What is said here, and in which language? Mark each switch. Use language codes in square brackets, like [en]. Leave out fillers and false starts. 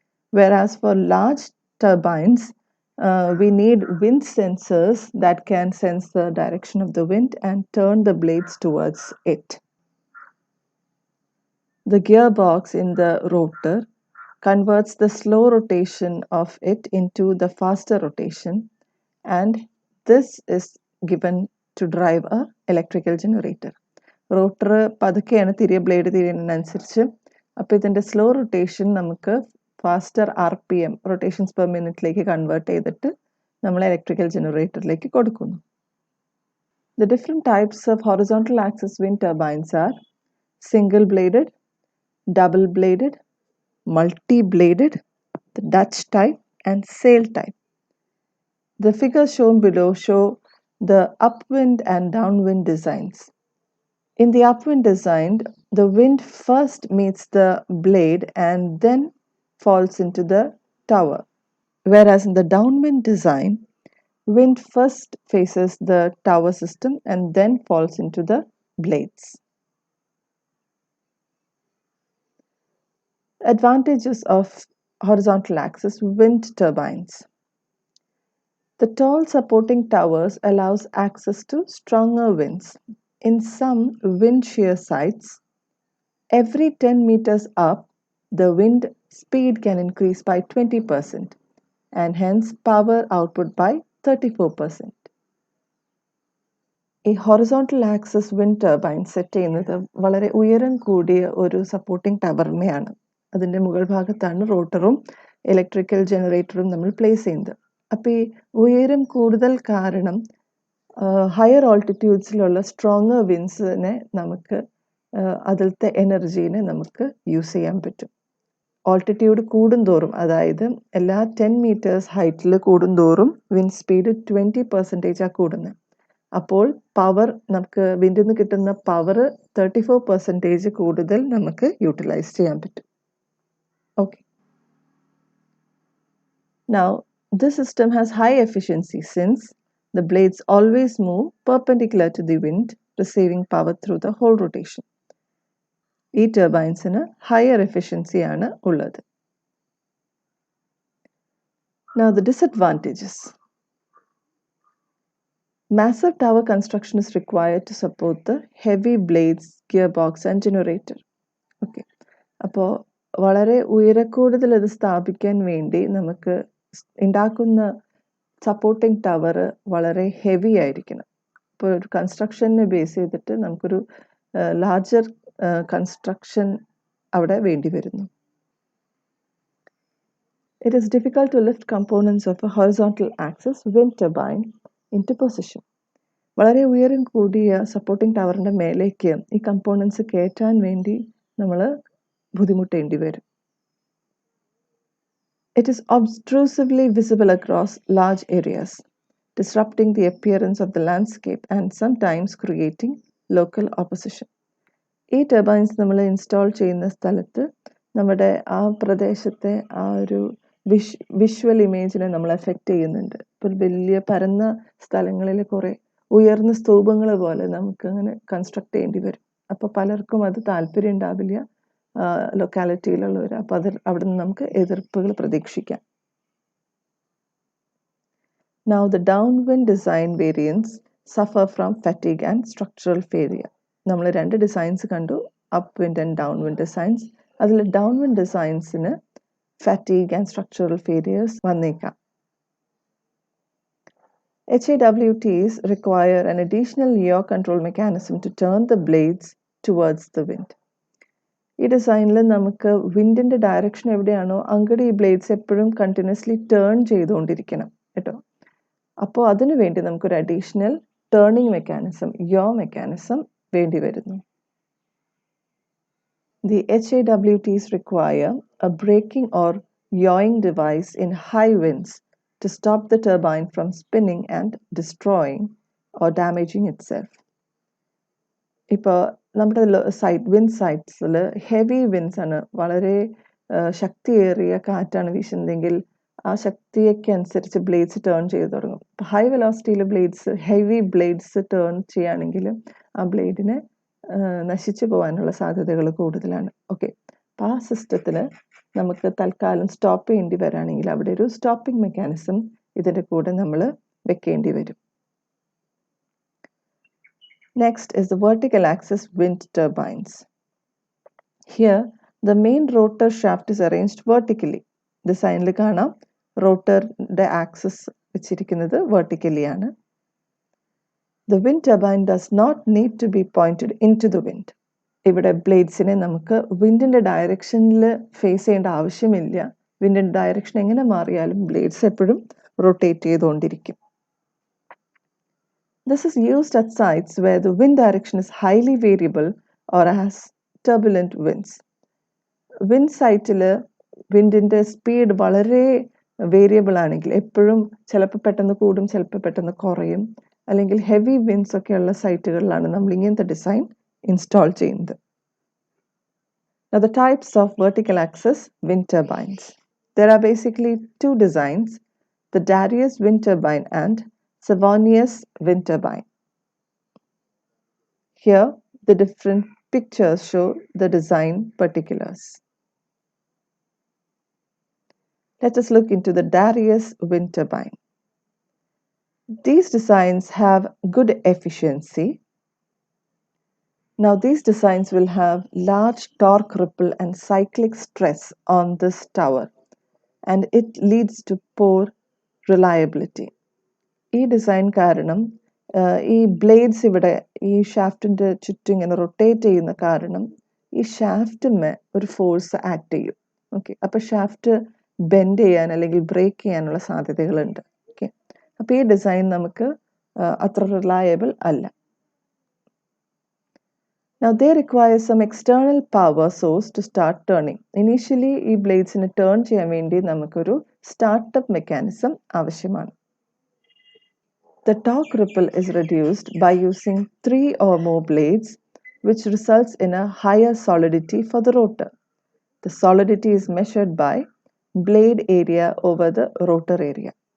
[en] Whereas for large turbines, we need wind sensors that can sense the direction of the wind and turn the blades towards it. The gearbox in the rotor converts the slow rotation of it into the faster rotation, and this is given to drive a electrical generator. [ml] Rotor പതുക്കെയാണ് blade തിരിയുന്നതിനനുസരിച്ച്. അപ്പോൾ ഇതിൻ്റെ slow rotation നമുക്ക് faster RPM rotations per മിനിറ്റിലേക്ക് convert ചെയ്തിട്ട് നമ്മൾ electrical ജനറേറ്ററിലേക്ക് കൊടുക്കുന്നു. [en] The different types of horizontal axis wind turbines are single bladed, double bladed, multi-bladed, the Dutch type and sail type. The figures shown below show the upwind and downwind designs. In the upwind design, the wind first meets the blade and then falls into the tower. Whereas in the downwind design, wind first faces the tower system and then falls into the blades. Advantages of horizontal axis wind turbines. The tall supporting towers allows access to stronger winds. In some wind shear sites, every 10 meters up, the wind speed can increase by 20% and hence power output by 34%. A horizontal axis wind turbine [ml] set ചെയ്യുന്നത് വളരെ ഉയരം കൂടിയ ഒരു supporting ടവറിനെയാണ്. അതിൻ്റെ മുകൾ ഭാഗത്താണ് റോട്ടറും electrical ജനറേറ്ററും നമ്മൾ place ചെയ്യുന്നത്. അപ്പോൾ ഈ ഉയരം കൂടുതൽ കാരണം ഹയർ ഓൾട്ടിറ്റ്യൂഡ്സിലുള്ള സ്ട്രോങ്ങർ വിൻഡ്സിനെ നമുക്ക് അതിലത്തെ എനർജീനെ നമുക്ക് യൂസ് ചെയ്യാൻ പറ്റും. ഓൾട്ടിറ്റ്യൂഡ് കൂടുന്തോറും, അതായത് എല്ലാ 10 meters ഹൈറ്റിൽ കൂടുന്തോറും വിൻഡ് സ്പീഡ് 20% കൂടുന്നത്. അപ്പോൾ പവർ നമുക്ക് വിൻഡിൽ നിന്ന് കിട്ടുന്ന പവർ 34% കൂടുതൽ നമുക്ക് യൂട്ടിലൈസ് ചെയ്യാൻ പറ്റും. Okay. [en] Now, this system has high efficiency since the blades always move perpendicular to the wind, receiving power through the whole rotation. [ml] ഈ ടർബൈൻസിന് ഹയർ എഫിഷ്യൻസിയാണ് ഉള്ളത്. [en] Now, the disadvantages. Massive tower construction is required to support the heavy blades, gearbox and generator. Okay. [ml] അപ്പോൾ വളരെ ഉയരക്കൂടുതൽ ഇത് സ്ഥാപിക്കാൻ വേണ്ടി നമുക്ക് ഉണ്ടാക്കുന്ന supporting tower വളരെ ഹെവി ആയിരിക്കണം. ഇപ്പോൾ ഒരു കൺസ്ട്രക്ഷനെ ബേസ് ചെയ്തിട്ട് നമുക്കൊരു ലാർജർ കൺസ്ട്രക്ഷൻ അവിടെ വേണ്ടി വരുന്നു. [en] It is difficult to lift components of a horizontal axis wind turbine into position. [ml] വളരെ ഉയരം കൂടിയ സപ്പോർട്ടിംഗ് ടവറിൻ്റെ മേലേക്ക് ഈ കമ്പോണൻസ് കയറ്റാൻ വേണ്ടി നമ്മൾ ബുദ്ധിമുട്ടേണ്ടി വരും. [en] It is obtrusively visible across large areas, disrupting the appearance of the landscape and sometimes creating local opposition. [ml] ഈ ടർബൈൻസ് നമ്മൾ ഇൻസ്റ്റാൾ ചെയ്യുന്ന സ്ഥലത്ത് നമ്മുടെ ആ പ്രദേശത്തെ ആ ഒരു വിഷ്വൽ ഇമേജിനെ നമ്മൾ എഫക്റ്റ് ചെയ്യുന്നുണ്ട്. ഇപ്പോൾ വലിയ പരന്ന സ്ഥലങ്ങളിൽ കുറേ ഉയർന്ന സ്തൂപങ്ങൾ പോലെ നമുക്ക് അങ്ങനെ കൺസ്ട്രക്ട് ചെയ്യേണ്ടി വരും. അപ്പോൾ പലർക്കും അത് താല്പര്യം ഉണ്ടാവില്ല ലൊക്കാലിറ്റിയിലുള്ളവർ. അപ്പോൾ അവിടെ നിന്ന് നമുക്ക് എതിർപ്പുകൾ പ്രതീക്ഷിക്കാം. [en] Now the downwind design variants suffer from fatigue and structural failure. [ml] നമ്മൾ രണ്ട് ഡിസൈൻസ് കണ്ടു, up wind and down wind designs. അതിൽ down wind ഡിസൈൻസിന് fatigue and structural failures വന്നേക്കാം. [en] HAWTs require an additional yaw control mechanism to turn the blades towards the wind. [ml] ഈ ഡിസൈനിൽ നമുക്ക് വിൻഡിൻ്റെ direction എവിടെയാണോ അങ്ങോട്ട് ഈ ബ്ലേഡ്സ് എപ്പോഴും കണ്ടിന്യൂസ്ലി ടേൺ ചെയ്തുകൊണ്ടിരിക്കണം കേട്ടോ. അപ്പോൾ അതിനു വേണ്ടി നമുക്കൊരു അഡീഷണൽ ടേണിംഗ് മെക്കാനിസം, യോ മെക്കാനിസം വേണ്ടി വരുന്നു. [en] The HAWTs require a braking or yawing device in high winds to stop the turbine from spinning and destroying or damaging itself. [ml] ഇപ്പോൾ നമ്മുടെ വിൻഡ് സൈറ്റ്സിൽ ഹെവി വിൻഡ്സ് ആണ്, വളരെ ശക്തിയേറിയ കാറ്റാണ് വീശുന്നതെങ്കിൽ ആ ശക്തിയൊക്കെ അനുസരിച്ച് ബ്ലേഡ്സ് ടേൺ ചെയ്ത് തുടങ്ങും. ഇപ്പോൾ ഹൈ വെലോസിറ്റിയിൽ ഹെവി ബ്ലേഡ്സ് ടേൺ ചെയ്യുകയാണെങ്കിൽ ആ ബ്ലേഡിനെ നശിച്ചു പോകാനുള്ള സാധ്യതകൾ കൂടുതലാണ്. ഓക്കെ, അപ്പോൾ ആ സിസ്റ്റത്തിൽ നമുക്ക് തൽക്കാലം സ്റ്റോപ്പ് ചെയ്യേണ്ടി വരാണെങ്കിൽ അവിടെ ഒരു സ്റ്റോപ്പിംഗ് മെക്കാനിസം ഇതിൻ്റെ കൂടെ നമ്മൾ വെക്കേണ്ടി വരും. [en] Next is the vertical axis wind turbines. Here, the main rotor shaft is arranged vertically. [ml] ഡിസൈനിൽ കാണാം റോട്ടറിൻ്റെ ആക്സിസ് വെച്ചിരിക്കുന്നത് വെർട്ടിക്കലി ആണ്. [en] The wind turbine does not need to be pointed into the wind. [ml] ഇവിടെ ബ്ലേഡ്സിനെ നമുക്ക് വിൻഡിൻ്റെ ഡയറക്ഷനിൽ ഫേസ് ചെയ്യേണ്ട ആവശ്യമില്ല. വിൻഡിൻ്റെ ഡയറക്ഷൻ എങ്ങനെ മാറിയാലും ബ്ലേഡ്സ് എപ്പോഴും റൊട്ടേറ്റ് ചെയ്തുകൊണ്ടിരിക്കും. [en] This is used at sites where the wind direction is highly variable or has turbulent winds. [ml] Wind സൈറ്റിൽ വിൻഡിൻ്റെ സ്പീഡ് വളരെ വേരിയബിൾ ആണെങ്കിൽ എപ്പോഴും ചിലപ്പോൾ പെട്ടെന്ന് കൂടും, ചിലപ്പോൾ പെട്ടെന്ന് കുറയും, അല്ലെങ്കിൽ ഹെവി വിൻഡ്സ് ഒക്കെയുള്ള സൈറ്റുകളിലാണ് നമ്മൾ ഇങ്ങനത്തെ ഡിസൈൻ ഇൻസ്റ്റാൾ ചെയ്യുന്നത്. [en] Now the types of vertical axis wind turbines. There are basically two designs, the Darius wind turbine and Savonius wind turbine. Here the different pictures show the design particulars. Let us look into the Darius wind turbine. These designs have good efficiency. Now these designs will have large torque ripple and cyclic stress on this tower, and it leads to poor reliability. [ml] ഈ design കാരണം ഈ blades ഇവിടെ ഈ ഷാഫ്റ്റിൻ്റെ ചുറ്റും ഇങ്ങനെ rotate ചെയ്യുന്ന കാരണം ഈ ഷാഫ്റ്റിന്മേ ഒരു ഫോഴ്സ് ആക്ട് ചെയ്യും. ഓക്കെ, അപ്പോൾ ഷാഫ്റ്റ് ബെൻഡ് ചെയ്യാൻ അല്ലെങ്കിൽ ബ്രേക്ക് ചെയ്യാനുള്ള സാധ്യതകളുണ്ട്. ഓക്കെ, അപ്പോൾ ഈ ഡിസൈൻ നമുക്ക് അത്ര റിലയബിൾ അല്ല. [en] Now they require some external power source to start turning. [ml] Initially ഈ ബ്ലേഡ്സിന് ടേൺ ചെയ്യാൻ വേണ്ടി നമുക്കൊരു സ്റ്റാർട്ടപ്പ് മെക്കാനിസം ആവശ്യമാണ്. [en] The torque ripple is reduced by using 3 or more blades, which results in a higher solidity for the rotor. The solidity is measured by blade area over the rotor area.